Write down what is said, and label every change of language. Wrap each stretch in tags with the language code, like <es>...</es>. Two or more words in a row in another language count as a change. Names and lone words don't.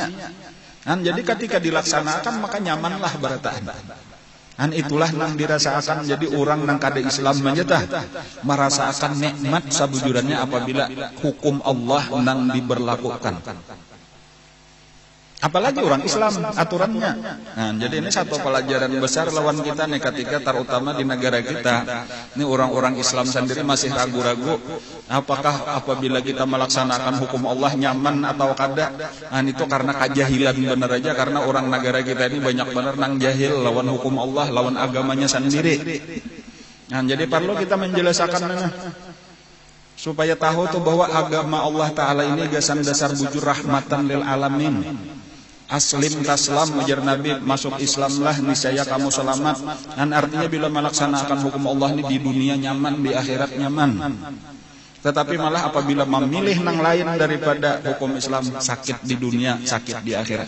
<bjn>Jadi ketika dilaksanakan maka nyamanlah barataan. Itulah nang dirasakan jadi orang nang kada Islam menjatah merasakan nikmat sabujurannya apabila hukum Allah nang diberlakukan.</bjn> <id>Apalagi orang Islam aturannya. Jadi ini satu pelajaran besar lawan kita nih ketika terutama di negara kita. Ini orang-orang Islam sendiri masih ragu-ragu apakah apabila kita melaksanakan hukum Allah nyaman atau kada. Itu karena kejahilan benar aja, karena orang negara kita ini banyak benar nang jahil lawan hukum Allah, lawan agamanya sendiri. Jadi perlu kita menjelaskan supaya tahu tuh bahwa agama Allah Ta'ala ini gasan dasar bujur</id> <ar>رحمة للعالمين. أسلم تسلم,</ar> <id>ujar Nabi, masuk Islamlah niscaya kamu selamat. Artinya bila melaksanakan hukum Allah ini di dunia nyaman, di akhirat nyaman. Tetapi malah apabila memilih nang lain daripada hukum Islam, sakit di dunia, sakit di akhirat.</id>